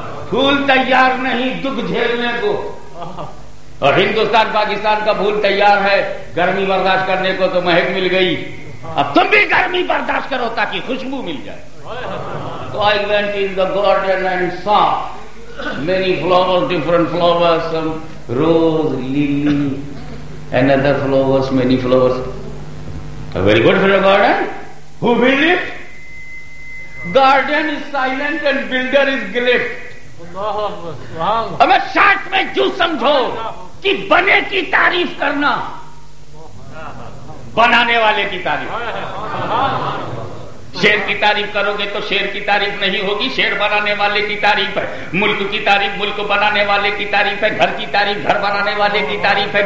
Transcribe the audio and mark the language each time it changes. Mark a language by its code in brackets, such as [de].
[ur] پھول تیار نہیں دکھ جھیلنے کو، اور ہندوستان پاکستان کا پھول تیار ہے گرمی برداشت کرنے کو، تو مہک مل گئی، اب تم بھی گرمی برداشت کرو تاکہ خوشبو مل جائے. [en] So I went in the garden and saw many flowers, different flowers, some rose, lily, and other flowers, many flowers. A very good for a garden. Who built it? Garden is silent and builder is glad. [ur] اب short میں جو سمجھو کہ بنے کی تعریف کرنا، بنانے والے کی تعریف. شیر کی تعریف کرو گے تو شیر کی تعریف نہیں ہوگی، شیر بنانے والے کی تعریف ہے. ملک کی تعریف ملک بنانے والے کی تعریف ہے. گھر کی تعریف گھر بنانے والے کی تعریف ہے.